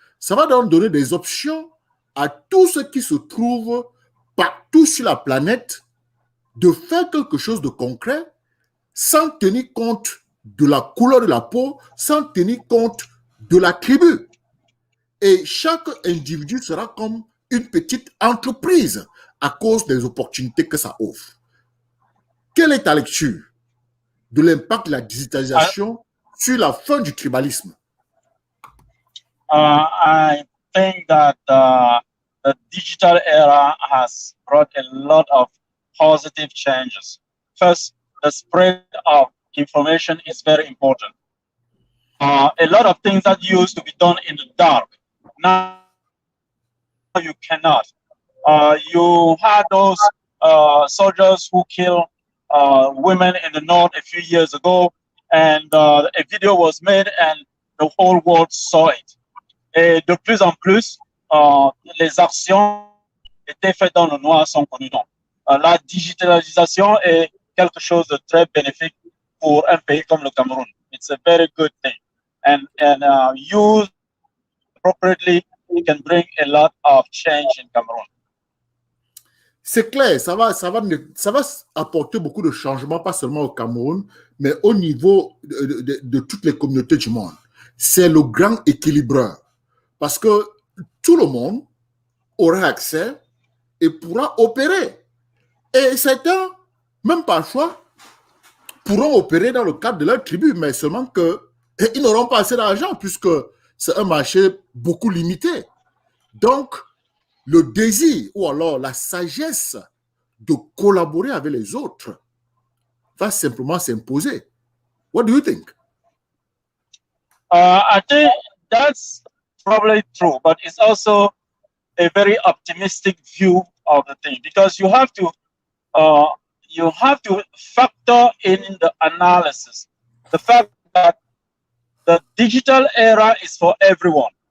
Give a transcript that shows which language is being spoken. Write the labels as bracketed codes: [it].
[fr] Ça va donc donner des options à tous ceux qui se trouvent partout sur la planète de faire quelque chose de concret sans tenir compte de la couleur de la peau, sans tenir compte de la tribu. Et chaque individu sera comme une petite entreprise à cause des opportunités que ça offre. Quelle est ta lecture de l'impact de la digitalisation sur la fin du tribalisme? [en] I think that the digital era has brought a lot of positive changes. First, the spread of information is very important. A lot of things that used to be done in the dark, now you cannot. You had those soldiers who killed women in the north a few years ago, and a video was made and the whole world saw it. [fr] Et de plus en plus, les actions étaient faites dans le noir sont connues. Donc, la digitalisation est quelque chose de très bénéfique pour un pays comme le Cameroun. [en] It's a very good thing. And used appropriately, it can bring a lot of change in Cameroon. [fr] C'est clair, ça va apporter beaucoup de changements, pas seulement au Cameroun, mais au niveau de toutes les communautés du monde. C'est le grand équilibreur. Parce que tout le monde aura accès et pourra opérer. Et certains, même parfois, pourront opérer dans le cadre de leur tribu, mais seulement qu'ils n'auront pas assez d'argent puisque c'est un marché beaucoup limité. Donc, le désir ou alors la sagesse de collaborer avec les autres va simplement s'imposer. [en] What do you think? I think that's probably true, but it's also a very optimistic view of the thing because you have to you have to factor in the analysis the fact that the digital era is for everyone.